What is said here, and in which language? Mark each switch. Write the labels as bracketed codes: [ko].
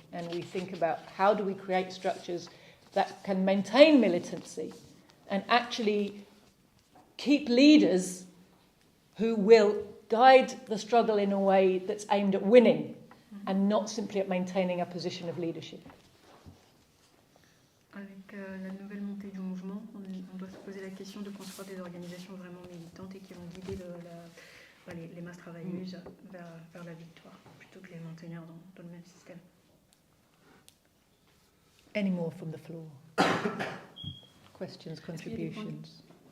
[en] And we think about how do we create structures that can maintain militancy and actually keep leaders who will guide the struggle in a way that's aimed at winning and not simply at maintaining a position of leadership. [fr] Avec la nouvelle montée du mouvement, on doit se poser la question de construire des organisations vraiment militantes et qui vont guider les masses travailleuses vers la victoire, plutôt que les maintenir dans le même système. [en] Any more from the floor? Questions, contributions?